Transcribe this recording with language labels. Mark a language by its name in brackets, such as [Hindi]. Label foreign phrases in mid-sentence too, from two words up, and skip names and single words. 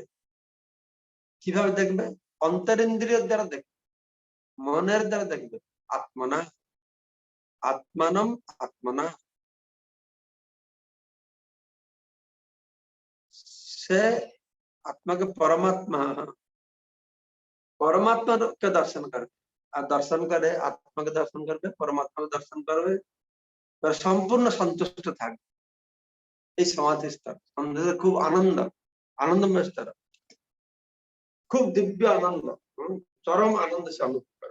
[Bangla] কিভাবে দেখবে? অন্তরিন্দ্রিয়ের দ্বারা দেখবে, মনের দ্বারা দেখবে। [Sanskrit] আত্মনা, আত্মানম আত্মনা, [Bangla] সে আত্মাকে পরমাত্মা, পরমাত্মা দর্শন করবে। আর দর্শন করে আত্মাকে দর্শন করবে, পরমাত্মাকে দর্শন করবে, সম্পূর্ণ সন্তুষ্ট থাকবে। এই সমাধি স্তর খুব আনন্দ, আনন্দময় স্তর, খুব দিব্য আনন্দ, চরম আনন্দ সে অনুভব করে।